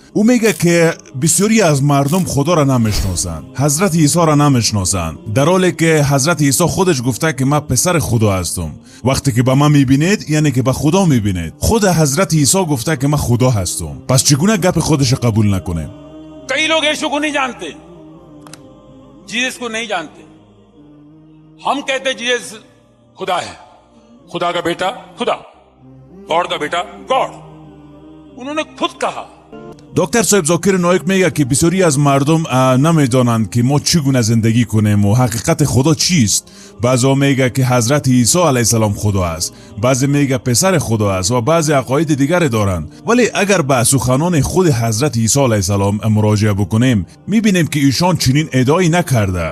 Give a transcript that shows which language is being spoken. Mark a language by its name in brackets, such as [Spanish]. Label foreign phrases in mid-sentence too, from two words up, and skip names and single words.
[Persian] او میگه که بسیاری از مردم خدا را نمیشناسند، حضرت عیسی را نمیشناسند، در حالی که حضرت عیسی خودش گفته که من پسر خدا هستم. وقتی که به من میبینید یعنی که به خدا میبینید. خود حضرت عیسی گفته که من خدا هستم. پس چگونه گپ خودش قبول نکنیم؟ [Urdu] کئی لوگ یشو کو نہیں جانتے، جیسس کو نہیں جانتے. ہم کہتے جیسس خدا ہے، خدا کا بیٹا خدا، گاڈ کا بیٹا گاڈ. انہوں نے خود کہا. [Persian] دکتر صاحب ذاکر نایک میگه که بسیاری از مردم نمیدانند که ما چگونه زندگی کنیم و حقیقت خدا چیست. بعضی میگه که حضرت عیسی علیه السلام خدا است، بعضی میگه پسر خدا است و بعضی عقاید دیگر دارند. ولی اگر به سخنان خود حضرت عیسی علیه السلام مراجعه بکنیم میبینیم که ایشان چنین ادعایی نکرده.